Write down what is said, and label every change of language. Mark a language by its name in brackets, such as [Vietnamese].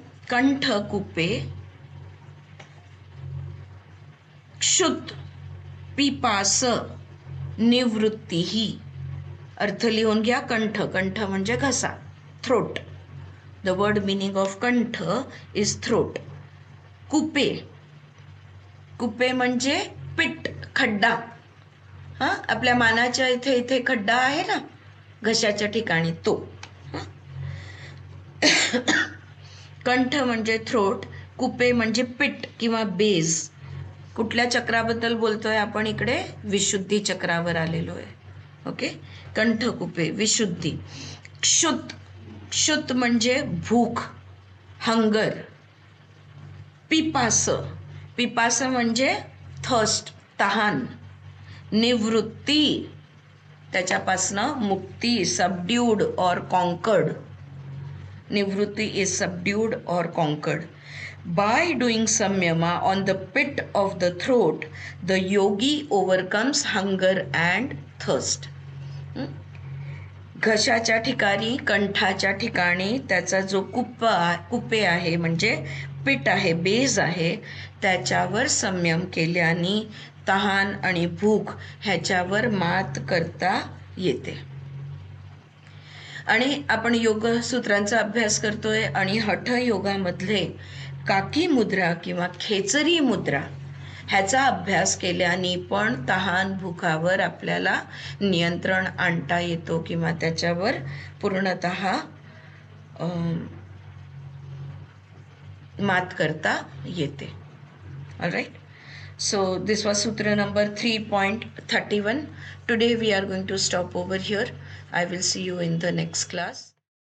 [Sanskrit] कंठकूपे क्षुत पिपास निवृत्तिः. [Marathi] अर्थ लिहून घ्या. कंठ, कंठ म्हणजे घसा, [English] Throat. The word meaning of kanth is throat. [Marathi] कुपे, कुपे म्हणजे पिट, खड्डा. आपल्या मानाच्या इथे इथे खड्डा आहे ना घशाच्या ठिकाणी, तो. कंठ म्हणजे थ्रोट, कुपे म्हणजे पिट किंवा बेज. कुठल्या चक्राबद्दल बोलतोय आपण इकडे, विशुद्धी चक्रावर आलेलो आहे. ओके, कंठ कुपे विशुद्धी. क्षुत, क्षुत म्हणजे भूक, हंगर. पिपास, पिपास म्हणजे थर्स्ट, तहान. निवृत्ती त्याच्यापासनं मुक्ती, [English] Subdued और conquered. Nivritti is subdued और conquered. By doing samyama on the pit of the throat the yogi overcomes hunger and thirst. [Marathi] घशाच्या ठिकाणी, कंठाच्या ठिकाणी त्याचा जो कुपे आहे म्हणजे पिट आहे, बेज आहे, त्याच्यावर संयम केल्याने तहान आणि भूक ह्याच्यावर मात करता येते. आणि आपण योग सूत्रांचा अभ्यास करतोय आणि हठ योगामधले काकी मुद्रा किंवा खेचरी मुद्रा ह्याचा अभ्यास केल्याने पण तहान भुकावर आपल्याला नियंत्रण आणता येतो किंवा त्याच्यावर पूर्णतः मात करता येते. [English] Alright, so this was sutra number 3.31. Today we are going to stop over here. I will see you in the next class.